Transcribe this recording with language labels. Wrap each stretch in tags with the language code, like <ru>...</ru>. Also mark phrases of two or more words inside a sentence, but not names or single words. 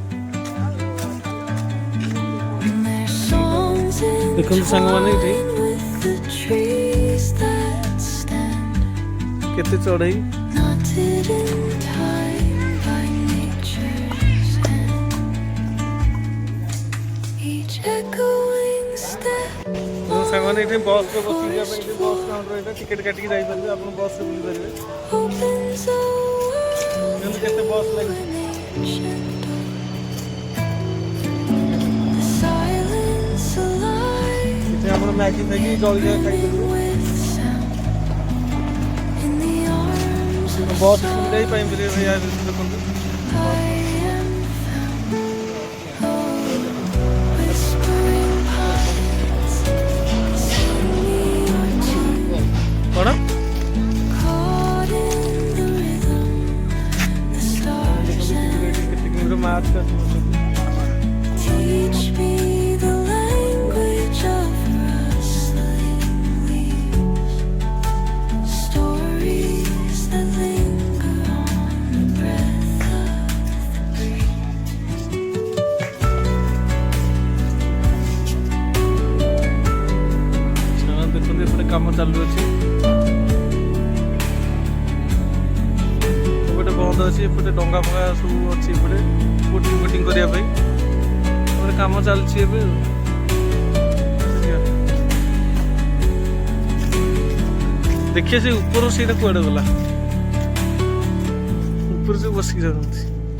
<en>And their songs</en> <or>ଦେଖନ୍ତୁ ସାଙ୍ଗମାନେ ଏଠି</or> <en>entwine with the trees that stand,</en> <or>କେତେ ଚଢ଼େଇ</or> <en>knotted in time by nature's hand. Each echoing step</en> <or>ମୋ ସାଙ୍ଗମାନେ ଏଠି ବସ୍ରେ ବସିକି ଯିବା ପାଇଁ ଏଠି</or> <en>bus counter</en> <or>ଏଇଟା ଟିକେଟ୍ କାଟିକି ଯାଇପାରିବେ ଆପଣ ବସ୍ରେ ବୁଲିପାରିବେ</or> <en>opens a world</en> <or>ଦେଖନ୍ତୁ କେତେ ବସ୍ ଲାଗିଛି</or> <en>ancient. The silence alive</en> <or>ଏଠି ଆପଣ ମ୍ୟାଗି ଫ୍ୟାଗି ଜଳିଖିଆ ଖାଇପାରିବେ</or> <en>with sound. In the arms of</en> <or>ବସ୍ ସୁବିଧା ହିଁ ପାଇପାରିବେ ଭାଇ ୟା ଭିତରେ ଦେଖନ୍ତୁ</or> <en>I am found. Oh, whispering pines, sing me your tune.</en> <or>କ'ଣ</or> <en>Caught in the rhythm, the stars and</en> <or>କେତେ କିଲୋମିଟର ମାର୍ଚ୍ଚ ଆସୁଛନ୍ତି</or> <en>teach me the language of rustling leaves. Stories that linger on the breath of the breeze.</en> <or>ସେମାନେ ଦେଖନ୍ତୁ ଏପଟେ କାମ ଚାଲୁଅଛି ଏପଟେ ବନ୍ଦ ଅଛି ଏପଟେ ଡଙ୍ଗା ଫଙ୍ଗା ସବୁ ଅଛି ଏପଟେ</or> <en>boating boating</en> <or>କରିବା ପାଇଁ ଏପଟେ କାମ ଚାଲିଛି ଏବେ ଦେଖିଆ ସେ ଉପର ସେଇଟା କୁଆଡ଼େ ଗଲା ଉପରେ ସବୁ ବସିକି ଯାଉଛନ୍ତି</or>